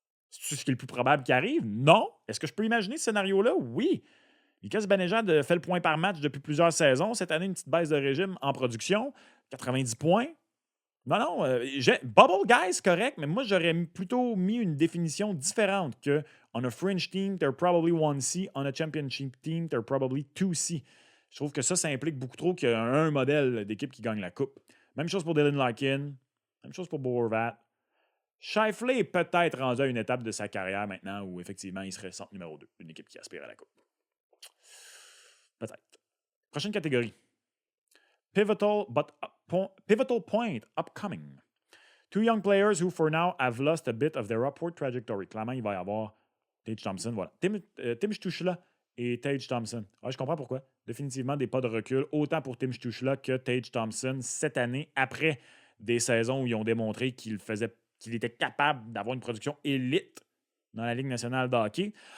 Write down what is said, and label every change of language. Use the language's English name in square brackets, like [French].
[French] C'est ce qui est le plus probable qui arrive? Non. Est-ce que je peux imaginer ce scénario-là? Oui. Mika Zibanejad fait le point par match depuis plusieurs saisons. Cette année, une petite baisse de régime en production. 90 points. Non. Bubble Guys, correct, mais moi, j'aurais plutôt mis une définition différente que [English] on a fringe team, they're probably 1C. On a championship team, they're probably 2C. [French] Je trouve que ça implique beaucoup trop qu'il y a un modèle d'équipe qui gagne la Coupe. Même chose pour Dylan Larkin. Même chose pour Bo Horvat. Scheifele est peut-être rendu à une étape de sa carrière maintenant où, effectivement, il serait centre numéro 2 d'une équipe qui aspire à la Coupe. Peut-être. Prochaine catégorie. Pivotal point upcoming. [English] 2 young players who, for now, have lost a bit of their upward trajectory. [French] Clairement, il va y avoir Tage Thompson. Voilà. Tim Stuchla et Tage Thompson. Ah, je comprends pourquoi. Définitivement des pas de recul, autant pour Tim Stuchla que Tage Thompson cette année, après des saisons où ils ont démontré qu'il était capable d'avoir une production élite dans la Ligue nationale de hockey.